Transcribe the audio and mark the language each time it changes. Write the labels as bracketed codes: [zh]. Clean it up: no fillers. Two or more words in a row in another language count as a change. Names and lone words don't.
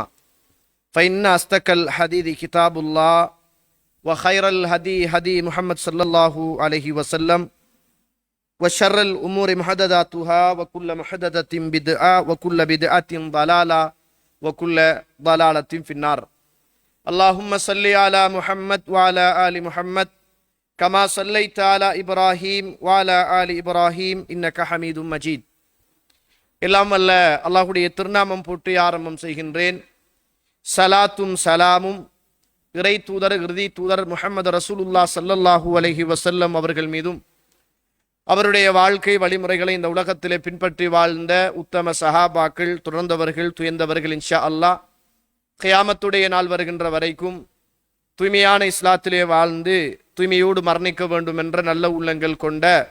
[ar] فان اصدق الحديث كتاب الله وخير الهدي هدي محمد صلى الله عليه وسلم وشر الأمور محدثاتها وكل محدثة بدعة وكل بدعة ضلالة وكل ضلالة في النار. اللهم صل على محمد وعلى آل محمد كما صليت على إبراهيم وعلى آل إبراهيم إنك حميد مجيد. [ta] எல்லாம் அல்ல அல்லாஹ்வுடைய திருநாமம் போற்றி ஆரம்பம் செய்கின்றேன். சலாத்தும் சலாமும் இறை தூதர் இறுதி தூதர் முஹம்மது ரசூலுல்லாஹ் [ar] صلى الله عليه وسلم [ta] அவர்கள் மீதும் அவருடைய வாழ்க்கை வழிமுறைகளை இந்த உலகத்திலே பின்பற்றி வாழ்ந்த உத்தம சஹாபாக்கள் தொடர்ந்தவர்கள் துயர்ந்தவர்கள் [ar] إن شاء الله [ta] கியாமத்துடைய நாள் வருகின்ற வரைக்கும் தூய்மையான இஸ்லாத்திலே வாழ்ந்து தூய்மையோடு மரணிக்க வேண்டும் என்ற நல்ல உள்ளங்கள் கொண்ட